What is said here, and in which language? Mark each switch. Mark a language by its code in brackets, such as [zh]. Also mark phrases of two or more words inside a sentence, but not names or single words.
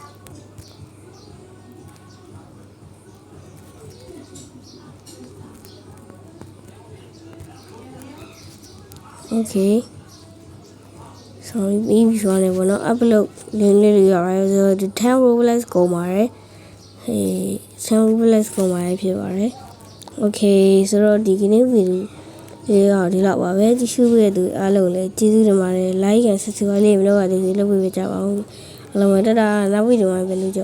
[en] okay sorry [my] ပြီးပြီဆိုတော့နော် upload လေးတွေရ ပါတယ်ဆိုတော့ဒီ10 Roblox ကုန်ပါတယ်10 Roblox ကုန်ပါတယ်ဖြစ်ပါတယ် okay ဆိုတော့ဒီကနေ့ဗီဒီယိုဒီလောက်ပါပဲကြည့်ရှုရတဲ့အားလုံးလည်းကျေးဇူးတင်ပါတယ် [en] like and subscribe [my] လေးမလုပ်ရသေးဘူးလုပ်ပေးကြပါဦးအားလုံးပဲတတာနောက်ဗီဒီယိုမှာပြန်လို့ကြ